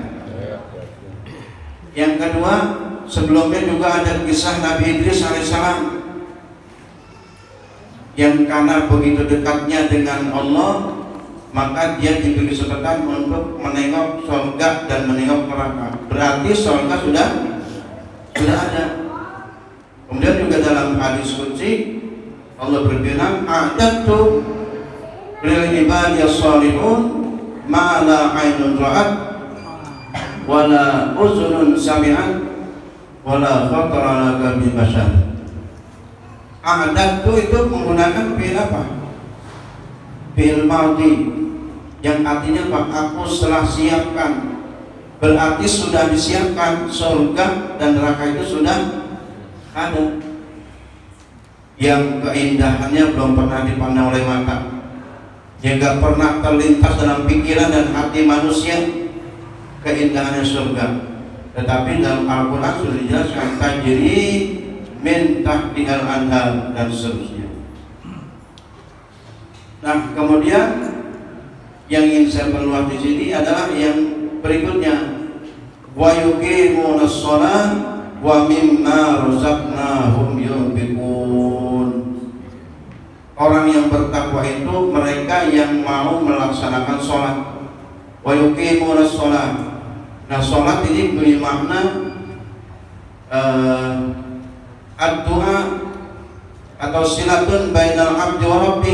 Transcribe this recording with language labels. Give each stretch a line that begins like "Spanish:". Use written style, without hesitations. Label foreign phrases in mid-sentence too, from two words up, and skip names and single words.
Indonesian: Yang kedua, sebelumnya juga ada kisah Nabi Idris alaihissalam yang karena begitu dekatnya dengan Allah, maka dia diberi kesempatan untuk menengok surga dan menengok neraka. Berarti surga sudah ada. Kemudian juga dalam hadis qudsi Allah berfirman,
Arabic: "أعددت لعبادي الصالحين ما لا عين رأت ولا أذن سمعت ولا خطر على قلب بشر."
Indonesian: A'dadtu itu menggunakan fi'il apa?
Arabic: فعل ماض,
Indonesian: yang artinya apa? Aku telah siapkan. Berarti sudah disiapkan surga dan neraka itu sudah ada. Yang keindahannya belum pernah dipandang oleh mata, yang gak pernah terlintas dalam pikiran dan hati manusia keindahannya surga. Tetapi dalam Al-Quran sudah dijelaskan
Arabic: تجري من تحتها الأنهار
Indonesian: dan seterusnya. Nah, kemudian yang ingin saya perluas di sini adalah yang berikutnya,
Arabic: ويقيمون الصلاة ومما رزقناهم ينفقون.
Indonesian: Orang yang bertakwa itu mereka yang mau melaksanakan sholat.
Arabic: ويقيمون الصلاة.
Indonesian: Nah, sholat ini bermakna ad-du'a atau
Arabic: صلة بين العبد وربي.